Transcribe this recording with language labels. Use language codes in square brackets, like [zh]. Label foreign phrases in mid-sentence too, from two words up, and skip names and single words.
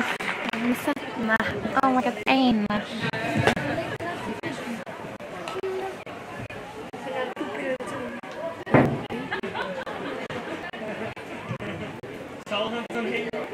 [is] Hann er þarna. [en] Oh my god, Einar. Southampton here.